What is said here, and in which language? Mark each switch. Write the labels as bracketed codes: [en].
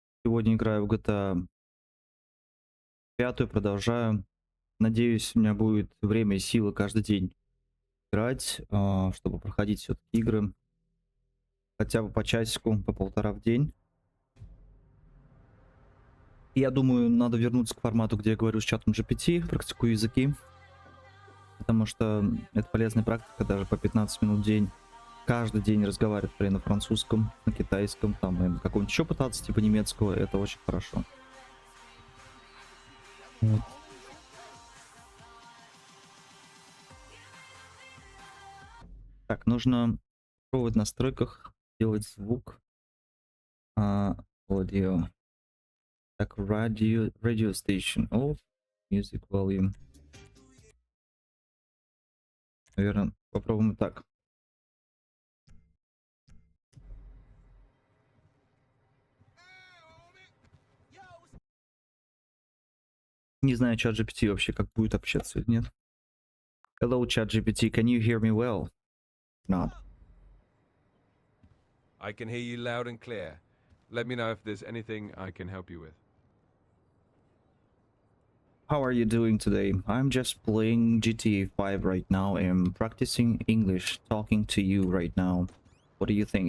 [ru] Сегодня играю в GTA 5, продолжаю. Надеюсь, у меня будет время и силы каждый день играть, чтобы проходить все-таки игры. Хотя бы по часику, по полтора в день. И я думаю, надо вернуться к формату, где я говорю с чатом GPT, практикую языки. Потому что это полезная практика, даже по 15 минут в день. Каждый день разговаривать, например, на французском, на китайском, там, и на каком-нибудь еще пытаться, типа немецкого, это очень хорошо. Вот. Так, нужно пробовать в настройках делать звук. А, Audio. [en] Так, radio station. О, music volume. [ru] Наверное, попробуем так. Не знаю, чат GPT вообще как будет общаться или нет. [en] Hello, chat GPT, can you hear me well? Not. I can hear you loud and clear. Let me know if there's anything I can help you with. How are you doing today? I'm just playing GTA 5 right now and practicing English, talking to you right now. What do you think?